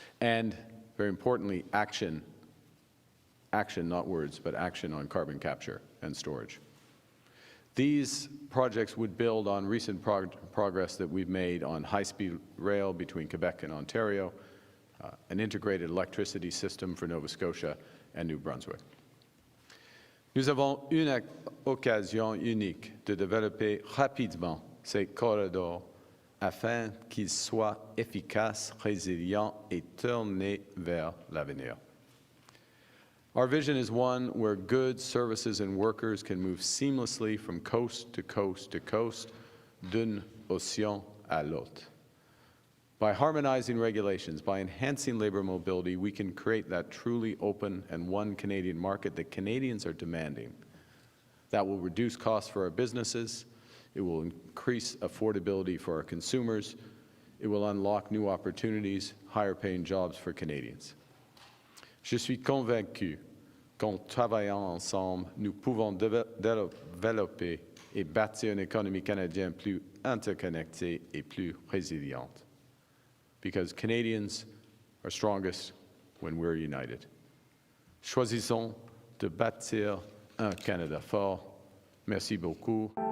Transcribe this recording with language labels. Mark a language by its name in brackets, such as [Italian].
[English] And very importantly, action, not words, but action on carbon capture and storage. These projects would build on recent progress that we've made on high-speed rail between Quebec and Ontario, an integrated electricity system for Nova Scotia and New Brunswick. [French] Nous avons une occasion unique de développer rapidement ces corridors afin qu'ils soient efficaces, résilients et tournés vers l'avenir. [English] Our vision is one where goods, services, and workers can move seamlessly from coast to coast to coast, [French] d'un océan à l'autre. [English] By harmonizing regulations, by enhancing labor mobility, we can create that truly open and one Canadian market that Canadians are demanding. That will reduce costs for our businesses. It will increase affordability for our consumers. It will unlock new opportunities, higher-paying jobs for Canadians. [French] Je suis convaincu qu'en travaillant ensemble, nous pouvons développer et bâtir une économie canadienne plus interconnectée et plus résiliente. [English] Because Canadians are strongest when we're united. [French] Choisissons de bâtir un Canada fort. Merci beaucoup.